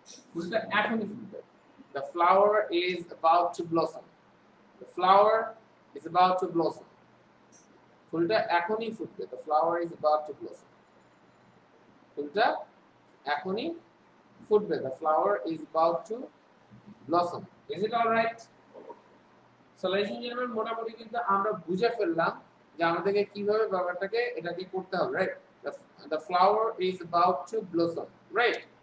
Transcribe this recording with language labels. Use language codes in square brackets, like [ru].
[bn] ফুলটা এখনই ফুটবে। [en] The flower is about to blossom. The flower is about to blossom. [bn] ফুলটা এখনই ফুটবে। [en] The flower is about to blossom. [bn] ফুলটা এখনই ফুটবে। [en] The flower is about to blossom. Is it all right? So ladies and gentlemen, [bn] মোটামুটি কিন্তু আমরা বুঝে ফেললাম যে আমাদেরকে কিভাবে ব্যাপারটাকে এটাকে করতে হবে, right? [en] The flower is about to blossom, right?